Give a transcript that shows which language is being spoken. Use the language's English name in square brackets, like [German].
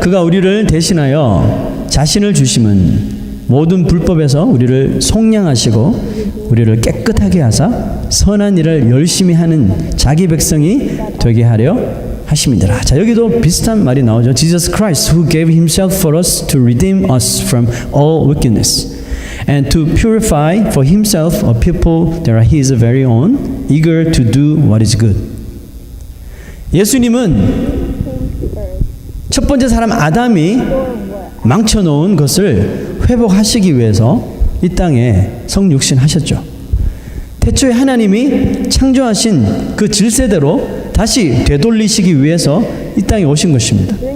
[Korean] 그가 우리를 대신하여 자신을 주심은 모든 불법에서 우리를 속량하시고 우리를 깨끗하게 하사 선한 일을 열심히 하는 자기 백성이 되게 하려 하심이더라. 자, 여기도 비슷한 말이 나오죠. [English] Jesus Christ who gave himself for us to redeem us from all wickedness and to purify for himself a people that are his very own, eager to do what is good. [Korean] 예수님은 첫 번째 사람 아담이 망쳐놓은 것을 회복하시기 위해서 이 땅에 성육신하셨죠. 태초에 하나님이 창조하신 그 질세대로 다시 되돌리시기 위해서 이 땅에 오신 것입니다.